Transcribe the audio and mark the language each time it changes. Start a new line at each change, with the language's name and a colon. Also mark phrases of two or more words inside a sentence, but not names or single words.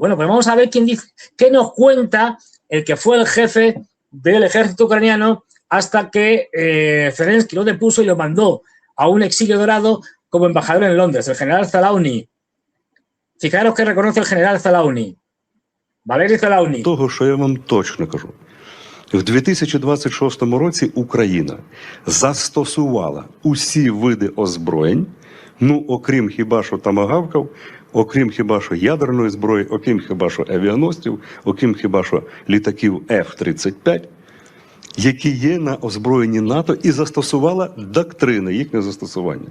Spanish: Bueno, pues vamos a ver quién dice, qué nos cuenta el que fue el jefe del ejército ucraniano hasta que Zelensky lo depuso y lo mandó a un exilio dorado como embajador en Londres, el general Zalauny. Fijaros que reconoce el general Zalauny.
Ukrainian: Валерій Залауні. Того, що я вам точно кажу. В 2026 році Україна застосувала усі види озброєнь, ну, окрім хіба що томагавків, окрім хіба що ядерної зброї, окрім хіба що авіаносців, окрім хіба що літаків F-35, які є на озброєнні НАТО, і застосувала доктрини їхнього застосування.